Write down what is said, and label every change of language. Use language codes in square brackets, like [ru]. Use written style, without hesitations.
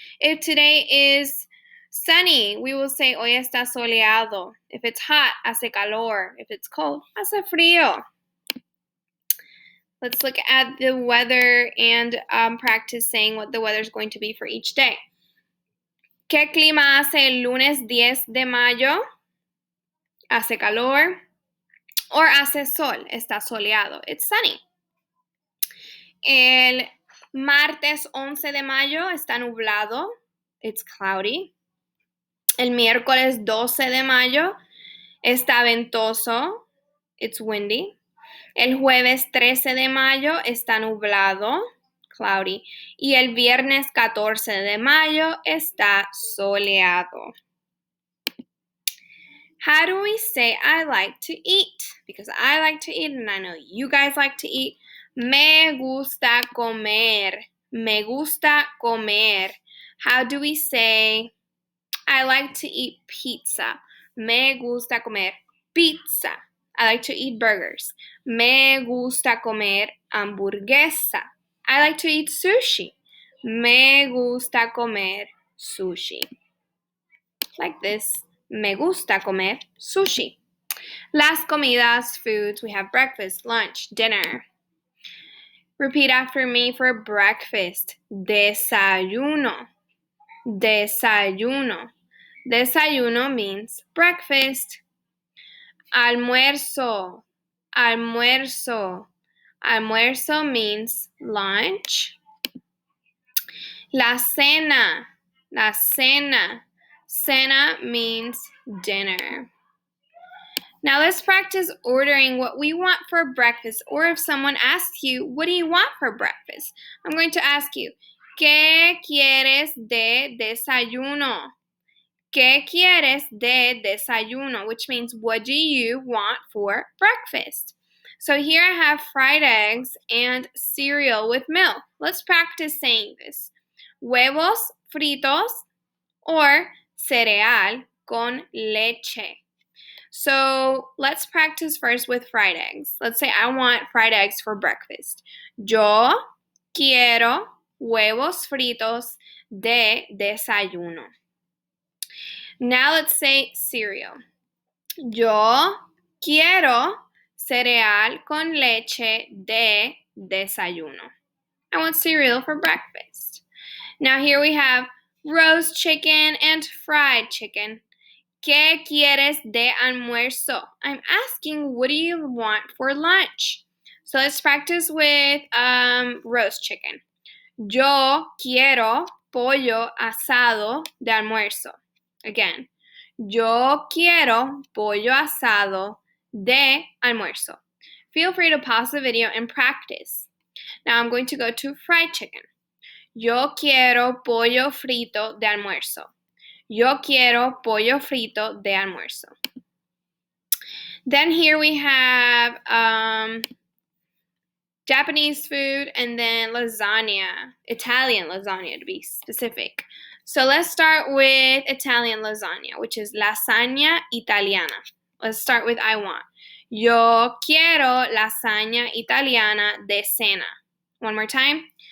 [en] If today is sunny, we will say [es] hoy está soleado. [en] If it's hot, [es] hace calor. [en] If it's cold, [es] hace frío. [en] Let's look at the weather and practice saying what the weather is going to be for each day. [es] ¿Qué clima hace el lunes 10 de mayo? Hace calor. Or hace sol, está soleado. [en] It's sunny. [es] El martes 11 de mayo está nublado. [en] It's cloudy. [es] El miércoles 12 de mayo está ventoso. [en] It's windy. [es] El jueves 13 de mayo está nublado. Cloudy. Y el viernes 14 de mayo está soleado. [en] How do we say I like to eat? Because I like to eat and I know you guys like to eat. [es] Me gusta comer. Me gusta comer. [en] How do we say I like to eat pizza? [es] Me gusta comer pizza. [en] I like to eat burgers. [es] Me gusta comer hamburguesa. [en] I like to eat sushi. [es] Me gusta comer sushi. [en] Like this. [es] Me gusta comer sushi. Las comidas, [en] foods, we have breakfast, lunch, dinner. Repeat after me for breakfast. [es] Desayuno. Desayuno. [en] Desayuno means breakfast. Almuerzo. Almuerzo. Almuerzo means lunch. [es] La cena. La cena. [en] Cena means dinner. Now let's practice ordering what we want for breakfast. Or if someone asks you, what do you want for breakfast? I'm going to ask you, [es] ¿qué quieres de desayuno? ¿Qué quieres de desayuno? [en] Which means, what do you want for breakfast? So here I have fried eggs and cereal with milk. Let's practice saying this. [es] Huevos fritos [en] or [es] cereal con leche. [en] So let's practice first with fried eggs. Let's say I want fried eggs for breakfast. [es] Yo quiero huevos fritos de desayuno. [en] Now let's say cereal. [es] Yo quiero cereal con leche de desayuno. [en] I want cereal for breakfast. Now here we have roast chicken and fried chicken. [es] ¿Qué quieres de almuerzo? [en] I'm asking, what do you want for lunch? So let's practice with roast chicken. [es] Yo quiero pollo asado de almuerzo. Again, yo quiero pollo asado de almuerzo. [en] Feel free to pause the video and practice. Now I'm going to go to fried chicken. [es] Yo quiero pollo frito de almuerzo. Yo quiero pollo frito de almuerzo. [en] Then here we have Japanese food and then lasagna, Italian lasagna to be specific. So let's start with Italian lasagna, which is lasagna italiana. Let's start with I want. [es] Yo quiero lasagna italiana de cena. [en] One more time.